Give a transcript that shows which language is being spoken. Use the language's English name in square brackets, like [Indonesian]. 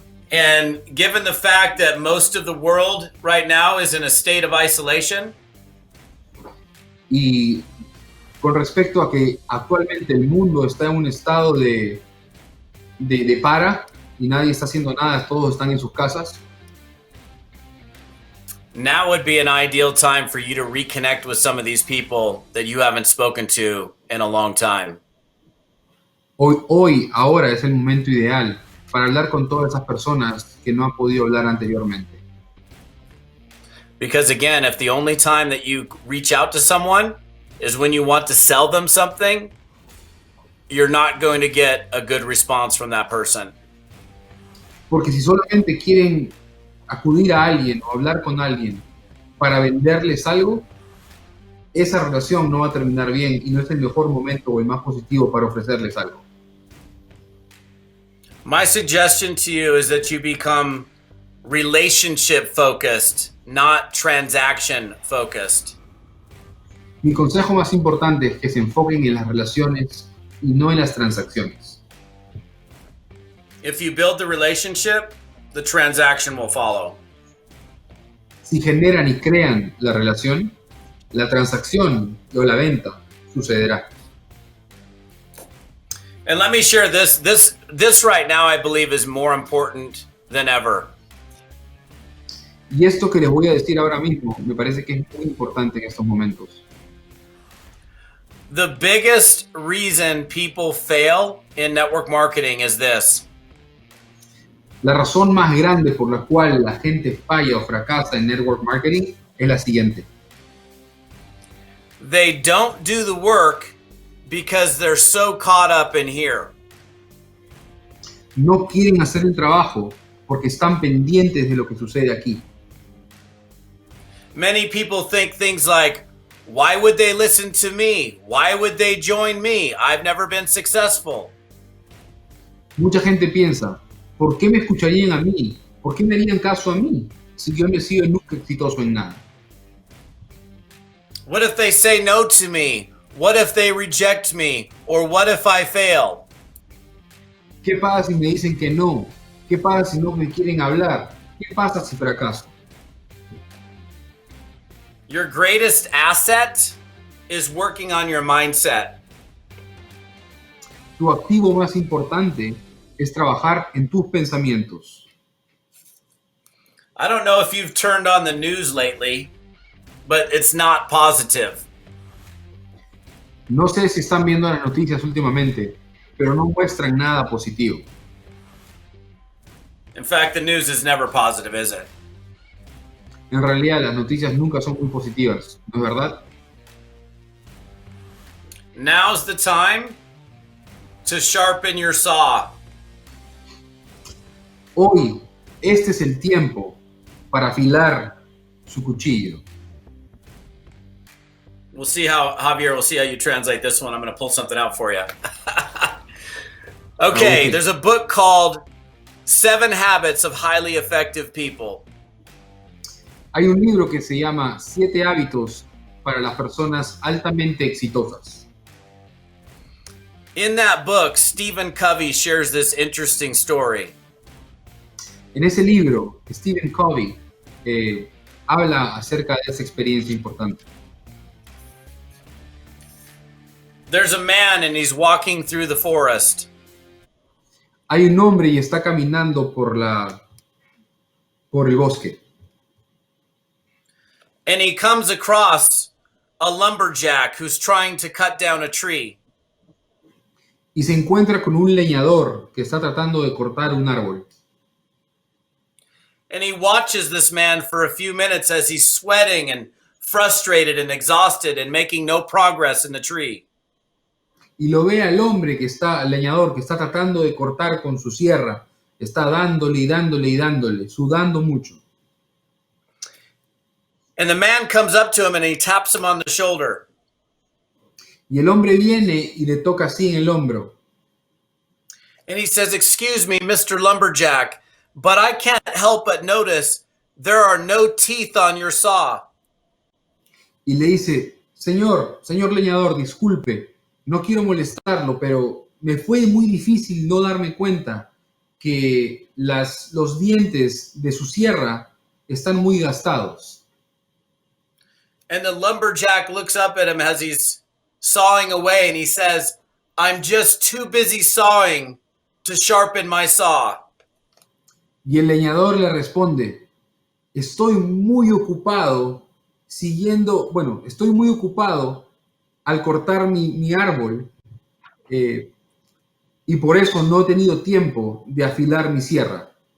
[English] And given the fact that most of the world right now is in a state of isolation, [Spanish] Y con respecto a que actualmente el mundo está en un estado de para y nadie está haciendo nada, todos están en sus casas, [English] now would be an ideal time for you to reconnect with some of these people that you haven't spoken to in a long time. [Spanish] ahora es el momento ideal para hablar con todas esas personas que no han podido hablar anteriormente. [English] Because again, if the only time that you reach out to someone is when you want to sell them something, you're not going to get a good response from that person. [Spanish] Porque si solamente quieren acudir a alguien o hablar con alguien para venderles algo, esa relación no va a terminar bien y no es el mejor momento o el más positivo para ofrecerles algo. [English] My suggestion to you is that you become relationship focused, not transaction focused. [Spanish] Mi consejo más importante es que se enfoquen en las relaciones y no en las transacciones. [English] If you build the relationship, the transaction will follow. [Spanish] Si generan y crean la relación, la transacción o la venta sucederá. [English] And let me share this right now, I believe, is more important than ever. [Spanish] Y esto que les voy a decir ahora mismo me parece que es muy importante en estos momentos. [English] The biggest reason people fail in network marketing is this. [Spanish] La razón más grande por la cual la gente falla o fracasa en network marketing es la siguiente. [English] They don't do the work because they're so caught up in here. [Spanish] No quieren hacer el trabajo porque están pendientes de lo que sucede aquí. [English] Many people think things like, why would they listen to me? Why would they join me? I've never been successful. [Spanish] Mucha gente piensa, ¿por qué me escucharían a mí? ¿Por qué me harían caso a mí si yo no he sido nunca exitoso en nada? [English] What if they say no to me? What if they reject me? Or what if I fail? [Spanish] ¿Qué pasa si me dicen que no? ¿Qué pasa si no me quieren hablar? ¿Qué pasa si fracaso? [English] Your greatest asset is working on your mindset. [Spanish] Tu activo más importante es trabajar en tus pensamientos. [English] I don't know if you've turned on the news lately, but it's not positive. [Spanish] No sé si están viendo las noticias últimamente, pero no muestran nada positivo. [English] In fact, the news is never positive, is it? [Spanish] En realidad, las noticias nunca son muy positivas, ¿no es verdad? [English] Now's the time to sharpen your saw. [Spanish] Hoy, este es el tiempo para afilar su cuchillo. [English] We'll see how, Javier, we'll see how you translate this one. I'm going to pull something out for you. Okay, there's a book called 7 Habits of Highly Effective People. [Spanish] Hay un libro que se llama 7 hábitos para las personas altamente exitosas. [English] In that book, Stephen Covey shares this interesting story. [Spanish] En ese libro, Stephen Covey habla acerca de esa experiencia importante. [English] There's a man and he's walking through the forest. [Spanish] Hay un hombre y está caminando por el bosque. [English] And he comes across a lumberjack who's trying to cut down a tree. [Spanish] Y se encuentra con un leñador que está tratando de cortar un árbol. [English] And he watches this man for a few minutes as he's sweating and frustrated and exhausted and making no progress in the tree. [Spanish] Y lo ve al hombre al leñador que está tratando de cortar con su sierra. Está dándole y dándole y dándole, sudando mucho. [English] And the man comes up to him and he taps him on the shoulder. [Spanish] Y el hombre viene y le toca así en el hombro. [English] And he says, "Excuse me, Mr. Lumberjack, but I can't help but notice there are no teeth on your saw. [Spanish] y le dice, señor leñador, disculpe, no quiero molestarlo, pero me fue muy difícil no darme cuenta que los dientes de su sierra están muy gastados. [English] And the lumberjack looks up at him as he's sawing away and he says, I'm just too busy sawing to sharpen my saw. [Spanish] Y el leñador le responde, estoy muy ocupado estoy muy ocupado al cortar mi árbol y por eso no he tenido tiempo de afilar mi sierra.